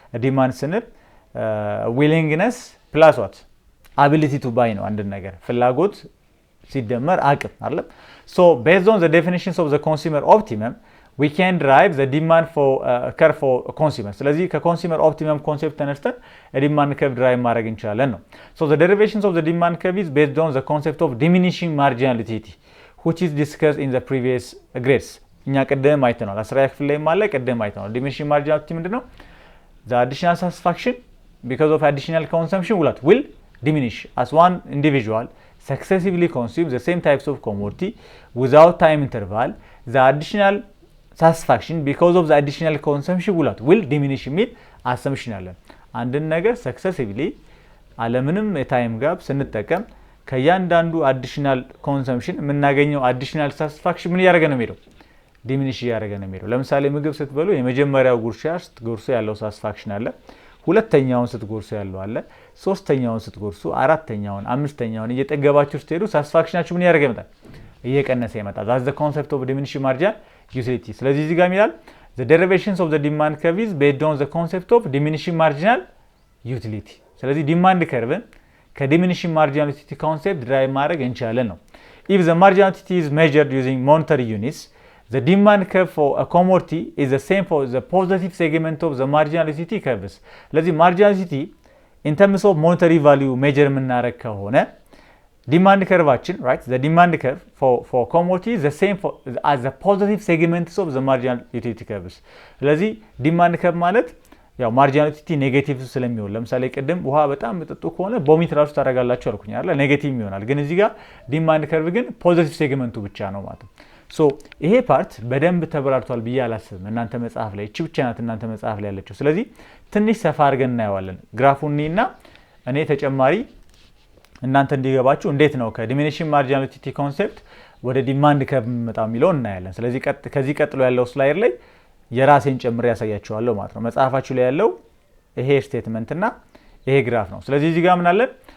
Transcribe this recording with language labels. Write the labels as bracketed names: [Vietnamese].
[Amharic] ዲማንድ ስንል ዊሊንግነስ ፕላስ ዋት አቢሊቲ ቱ ባይ ነው። አንድ ነገር ፍላጎት ሲደመር አቅም አይደለም? ሶ ቤዝድ ኦን ዘ ዴፊኒሽንስ ኦፍ ዘ ኮንሱመር ኦፕቲመም [English] we can derive the demand for curve for consumer። [Amharic] ስለዚህ ከኮንሱመር ኦፕቲመም ኮንሴፕት ተነስተን ዲማንድ ከርቭ ድራይቭ ማድረግ እንችላለን ነው። [English] so the derivations of the demand curve is based on the concept of diminishing marginal utility which is discussed in the previous grades። [Amharic] እኛ ቀደም አይተናል 10ኛ ክፍል ላይ ማለት ቀደም አይተናል። diminishing marginal utility ምንድነው? [English] the additional satisfaction because of additional consumption will diminish as one individual successively consumes the same types of commodity without time interval. The additional satisfaction because of the additional consumption will diminish [Amharic] የሚል አሰምሽን አለ። አንድን ነገር successively አለምንም የታይም ጋፕ ስንጠቀም ከያንዳንዱ አዲሽናል ኮንሰምፕሽን የምናገኘው አዲሽናል ሳቲስፋክሽን ምን ያደረገ ነው የሚሄደው? ዲሚኒሽ ያደረገ ነው የሚሄደው። ለምሳሌ ምግብ ስትበሉ የመጀመሪያው ጉርሻ ስትጎርሱ ያለው ሳቲስፋክሽን አለ፣ ሁለተኛውን ስትጎርሱ ያለው አለ፣ ሶስተኛውን ስትጎርሱ፣ አራተኛውን፣ አምስተኛውን እየጠገባችሁ ስትሄዱ ሳቲስፋክሽናችሁ ምን ያደረገ ይመጣል? እየቀነሰ ይመጣል። [English] that's the concept of diminishing marginal utility። [Amharic] ስለዚህ እዚህ ጋር ይላል [English] the derivations of the demand curve is based on the concept of diminishing marginal utility። [Amharic] ስለዚህ ዲማንድ ከርቭን ከዲሚኒሽንግ ማርጂናል ዩቲሊቲ ኮንሴፕት ድራይቭ ማድረግ እንችላለን ነው። [English] if the marginal utility is measured using monetary units the demand curve for a commodity is the same for the positive segment of the marginal utility curves። ስለዚህ marginal utility in terms of monetary value measure [Amharic] የምናደርግ ከሆነ [English] demand curveችን right the demand curve for commodity is the same as the positive segments of the marginal utility curves። [Amharic] ስለዚህ demand curve ማለት ያው marginal utility ኔጌቲቭ ስለሚሆን ለምሳሌ ቅድም ውሃ በጣም መጠጡ ከሆነ ቦሚት ራሱ ታደርጋላችሁ አልኩኝ አይደል? ኔጌቲቭ ይሆናል። ግን እዚህ ጋር demand curve ግን ፖዚቲቭ ሴግመንቱ ብቻ ነው ማለት ነው። ሶ ይሄ ፓርት በደንብ ተብራርቷል ብዬ አላስብም። እናንተ መጽሐፍ ላይ እቺ ብቻ ናት እናንተ መጽሐፍ ላይ ያለችው። ስለዚህ ትንሽ ሰፋ አድርገን እናየዋለን። ግራፉን እና እኔ ተጨማሪ እናንተ እንዲገባችሁ እንዴት ነው ከዲሚኒሽንግ ማርጂናል ዩቲሊቲ ኮንሴፕት ወደ ዲማንድ ከርቭ መጣው የሚለው እናያለን። ስለዚህ ከዚህ ቀጥሎ ያለው ስላይድ ላይ የራሴን ጨምሬ ያሳያችኋለሁ ማለት ነው። መጽሐፋችሁ ላይ ያለው ይሄ ስቴትመንት እና ይሄ ግራፍ ነው። ስለዚህ እዚህ ጋር ምን አለን?